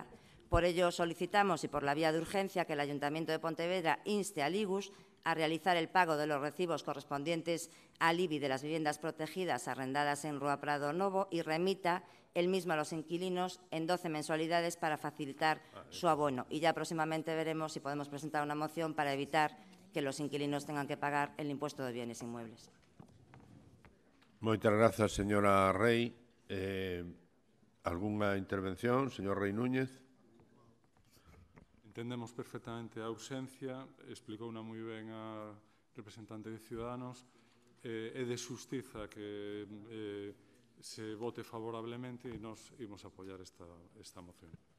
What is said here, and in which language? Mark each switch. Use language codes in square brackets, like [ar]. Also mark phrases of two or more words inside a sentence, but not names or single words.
[es] Por ello, solicitamos, y por la vía de urgencia, que el Ayuntamiento de Pontevedra inste al IGUS a realizar el pago de los recibos correspondientes al IBI de las viviendas protegidas arrendadas en Rúa Prado Novo y remita el mismo a los inquilinos en 12 mensualidades para facilitar su abono. Y ya próximamente veremos si podemos presentar una moción para evitar que los inquilinos tengan que pagar el impuesto de bienes inmuebles. [gl] Moitas grazas, señora Rey. ¿Algunha intervención? Señor Rei Núñez. Entendemos perfectamente a urxencia, explicouna moi ben a representante de Ciudadanos, é de xustiza que se vote favorablemente e nos imos apoiar esta moción.